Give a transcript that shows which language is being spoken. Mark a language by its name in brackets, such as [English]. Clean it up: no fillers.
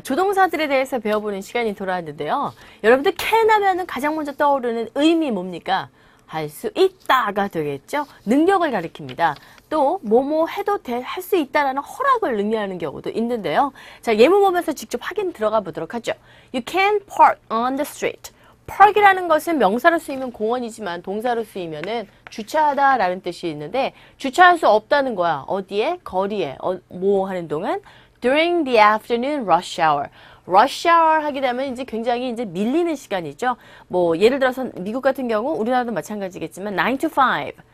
[Korean] 조동사들에 대해서 배워보는 시간이 돌아왔는데요. 여러분들 can 하면은 가장 먼저 떠오르는 의미 뭡니까? 할 수 있다가 되겠죠. 능력을 가리킵니다. 또 뭐뭐 해도 할 수 있다라는 허락을 의미하는 경우도 있는데요. 자, 예문 보면서 직접 확인 들어가 보도록 하죠. [English] You can park on the street. [Korean] park이라는 것은 명사로 쓰이면 공원이지만 동사로 쓰이면은 주차하다라는 뜻이 있는데 주차할 수 없다는 거야. 어디에? 거리에. 뭐 하는 동안? [English] During the afternoon rush hour. [Korean] rush hour 하게 되면 이제 굉장히 이제 밀리는 시간이죠. 뭐 예를 들어서 미국 같은 경우 우리나라도 마찬가지겠지만 9 to 5.